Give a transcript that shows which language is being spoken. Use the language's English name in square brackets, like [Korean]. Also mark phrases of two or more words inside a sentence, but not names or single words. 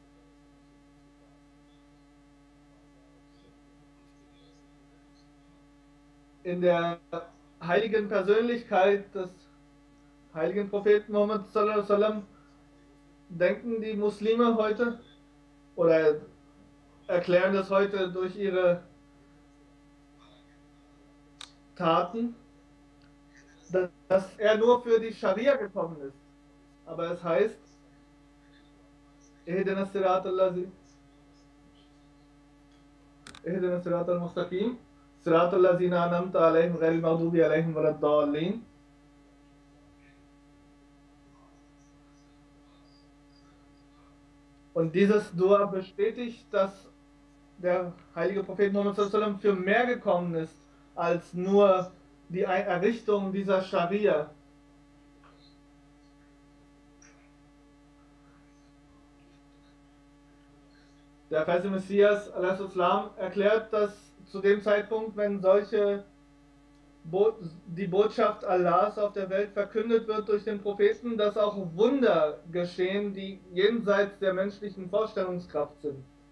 [German] In der heiligen Persönlichkeit des heiligen Propheten Muhammad [Arabic] صلى الله عليه وسلم [German] denken die Muslime heute oder erklären das heute durch ihre Taten, dass er nur für die Scharia gekommen ist. Aber es heißt, [Arabic] اهدنا الصراط المستقيم، صراط الذين أنعمت عليهم غير المغضوب عليهم ولا الضالين. [German] Und dieses Dua bestätigt, dass der heilige Prophet Muhammad [Arabic] صلى الله عليه وسلم [German] für mehr gekommen ist als nur die Errichtung dieser Scharia. Der Verse Messias al-Islam erklärt, dass zu dem Zeitpunkt, wenn die Botschaft Allahs auf der Welt verkündet wird durch den Propheten, dass auch Wunder geschehen, die jenseits der menschlichen Vorstellungskraft sind.